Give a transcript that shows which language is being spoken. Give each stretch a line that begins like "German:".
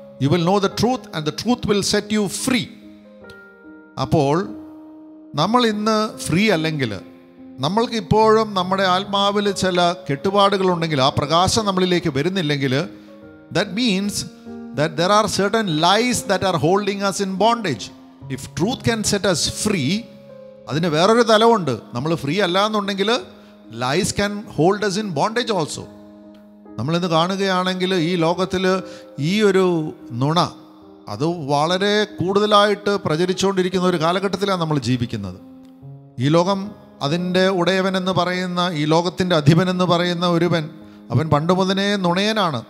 English: You will know the truth and the truth will set you free.
Malayalam: അപ്പോൾ നമ്മൾ ഇന്ന് free അല്ലെങ്കിൽ നമ്മൾക്ക് ഇപ്പോഴും നമ്മുടെ ആത്മാവിൽ ചില കെട്ടുപാടുകളുണ്ടെങ്കിൽ, ആ പ്രകാശം നമ്മളിലേക്ക് വരുന്നില്ലെങ്കിൽ,
English: that means that there are certain lies that are holding us in bondage. If truth can set us free,
Malayalam: അതിന് വേറൊരു തലമുണ്ട്. നമ്മൾ ഫ്രീ അല്ല എന്നുണ്ടെങ്കിൽ
English: lies can hold us in bondage also.
Malayalam: നമ്മളിന്ന് കാണുകയാണെങ്കിൽ ഈ ലോകത്തിൽ ഈ ഒരു നുണ അത് വളരെ കൂടുതലായിട്ട് പ്രചരിച്ചുകൊണ്ടിരിക്കുന്ന ഒരു കാലഘട്ടത്തിലാണ് നമ്മൾ ജീവിക്കുന്നത്. ഈ ലോകം, അതിൻ്റെ ഉടയവനെന്ന് പറയുന്ന, ഈ ലോകത്തിൻ്റെ അധിപനെന്ന് പറയുന്ന ഒരുവൻ, അവൻ പണ്ട് മുതലേ നുണയനാണ്.